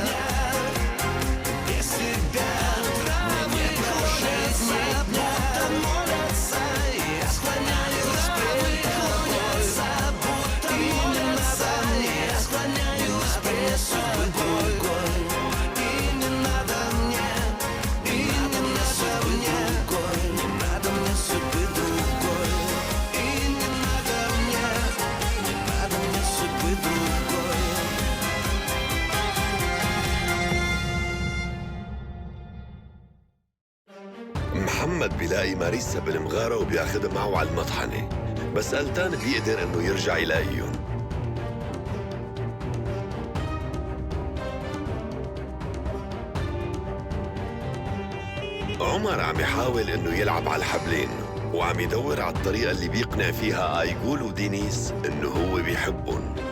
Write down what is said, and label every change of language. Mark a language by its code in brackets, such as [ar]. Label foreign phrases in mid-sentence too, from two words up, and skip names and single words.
[ru] Без тебя травы клонятся, будто молятся, я склоняюсь пред тобой, будто молятся, я склоняюсь пред тобой. И не надо мне, и не надо мне, не надо мне судьбы другой. И не надо мне, не надо мне судьбы другой. [ar] محمد بيلاقي ماريسا بالمغارة وبياخدها معه على المطحنة، بس قلتان بيقدر انه يرجع يلاقيهم. عمر عم يحاول انه يلعب على الحبلين وعم يدور على الطريقة اللي بيقنع فيها آيغول ودينيس انه هو بيحبهم.